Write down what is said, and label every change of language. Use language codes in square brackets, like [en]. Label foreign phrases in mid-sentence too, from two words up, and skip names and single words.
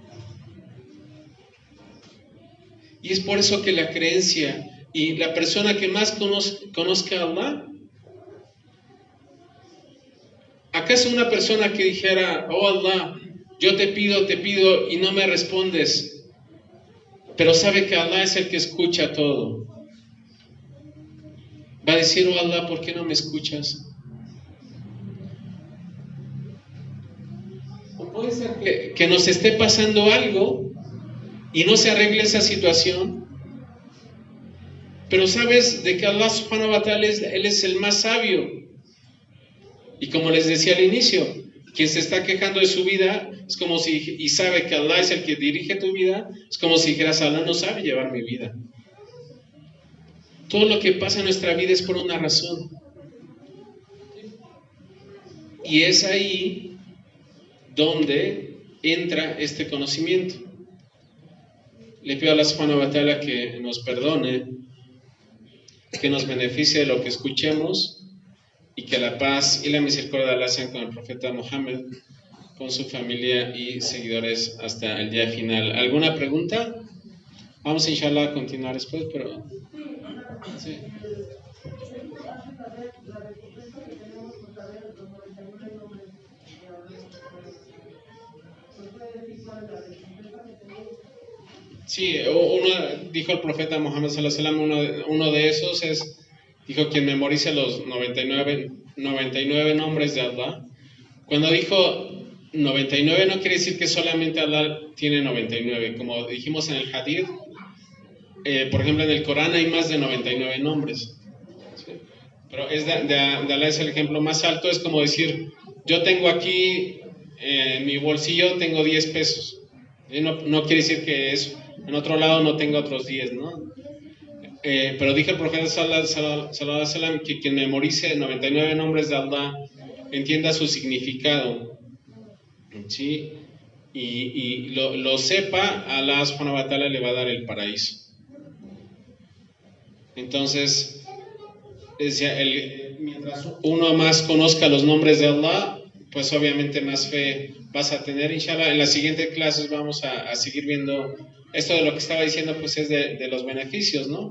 [es] Y es por eso que la creencia y la persona que más conozca a Allah, ¿acaso una persona que dijera, oh Allah, yo te pido y no me respondes, pero sabe que Allah es el que escucha todo, va a decir, oh Allah, ¿por qué no me escuchas? O puede ser que nos esté pasando algo y no se arregle esa situación, pero sabes de que Allah [ar] سبحانه وتعالى [es] Él es el más sabio. Y como les decía al inicio, quien se está quejando de su vida es como si, y sabe que Allah es el que dirige tu vida, es como si dijeras, Allah no sabe llevar mi vida. Todo lo que pasa en nuestra vida es por una razón. Y es ahí donde entra este conocimiento. Le pido a Allah [ar] سبحانه وتعالى [es] que nos perdone, que nos beneficie de lo que escuchemos, y que la paz y la misericordia de Allah sean con el profeta Muhammad, con su familia y seguidores hasta el día final. ¿Alguna pregunta? Vamos inshallah a continuar después, pero... Sí. Sí, dijo el profeta Muhammad [ar] صلى الله عليه وسلم, [es] uno de esos es, dijo, quien memorice los 99 nombres de Allah. Cuando dijo 99 no quiere decir que solamente Allah tiene 99, como dijimos en el hadith, por ejemplo en el Corán hay más de 99 nombres, ¿sí? Pero es de Allah es el ejemplo más alto, es como decir, yo tengo aquí en mi bolsillo tengo 10 pesos, no quiere decir que eso, en otro lado no tengo otros 10, ¿no? Pero dijo el profeta [ar] صلى الله عليه وسلم [es] que quien memorice 99 nombres de Allah entienda su significado, ¿sí? Y lo sepa, Allah [ar] سبحانه وتعالى [es] le va a dar el paraíso. Entonces, decía, mientras uno más conozca los nombres de Allah, pues obviamente más fe vas a tener, inshallah. En las siguientes clases vamos a seguir viendo esto de lo que estaba diciendo, pues es de los beneficios, ¿no?